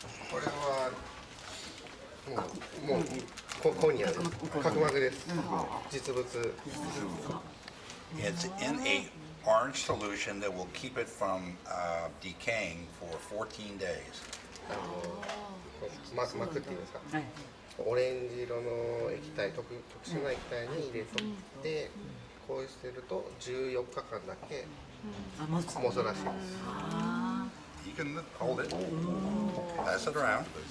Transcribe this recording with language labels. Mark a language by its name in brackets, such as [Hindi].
[Japanese] これはもうコニアです。角膜です。実物。 [English] It's in a orange solution that will keep it from decaying for 14 days. [Japanese] 膜っていうんですか。オレンジ色の液体、特殊な液体に入れとってこうしてると14日間だけ持つらしいです。 [English] You can hold it, pass it around.